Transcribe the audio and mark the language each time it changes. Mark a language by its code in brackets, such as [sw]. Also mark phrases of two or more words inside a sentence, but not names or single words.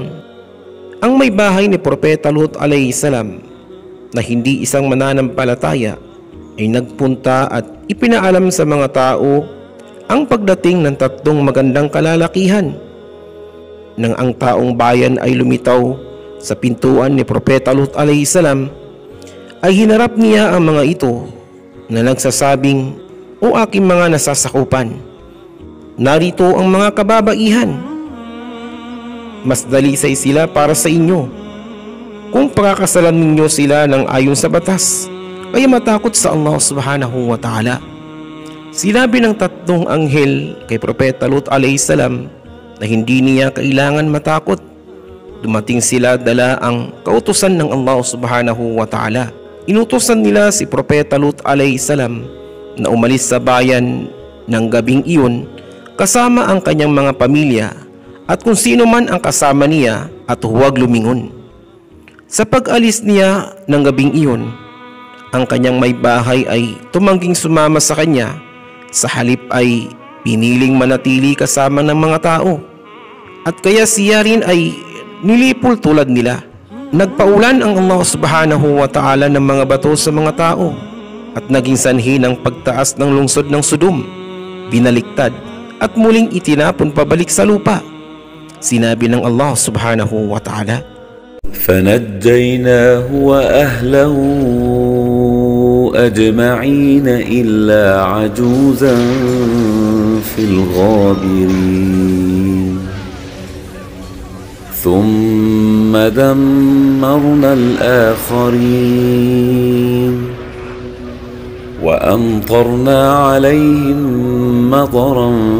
[tl] Ang may bahay ni Propeta Lut [ar] عليه السلام [tl] na hindi isang mananampalataya ay nagpunta at ipinaalam sa mga tao ang pagdating ng 3 magandang kalalakihan. Nang ang taong bayan ay lumitaw sa pintuan ni Propeta Lut [ar] عليه السلام, [tl] ay hinarap niya ang mga ito na nagsasabing, "O aking mga nasasakupan, narito ang mga kababaihan. Mas dalisay sila para sa inyo. Kung pakakasalan ninyo sila ng ayon sa batas, ay matakot sa Allah [ar] سبحانه وتعالى." [tl] Sinabi ng tatlong anghel kay Propeta Lut [ar] عليه السلام [tl] na hindi niya kailangan matakot. Dumating sila dala ang kautusan ng Allah [ar] سبحانه وتعالى. [tl] Inutusan nila si Propeta Lut [ar] عليه السلام [tl] na umalis sa bayan ng gabing iyon kasama ang kanyang mga pamilya at kung sino man ang kasama niya at huwag lumingon. Sa pag-alis niya ng gabing iyon, ang kanyang may bahay ay tumangging sumama sa kanya, sa halip ay piniling manatili kasama ng mga tao. At kaya siya rin ay nilipol tulad nila. Nagpaulan ang Allah [ar] سبحانه وتعالى [tl] ng mga bato sa mga tao at naging sanhi ng pagtaas ng lungsod ng Sodom, binaliktad at muling itinapon pabalik sa lupa. Sinabi ng Allah [ar] سبحانه وتعالى, فَنَجَّيْنَاهُ وَأَهْلَهُ أَجْمَعِينَ إِلَّا عَجُوزًا فِي الْغَابِرِينَ ثُمَّ دَمَّرْنَا الْآخَرِينَ وَأَمْطَرْنَا عَلَيْهِمْ مَطَرًا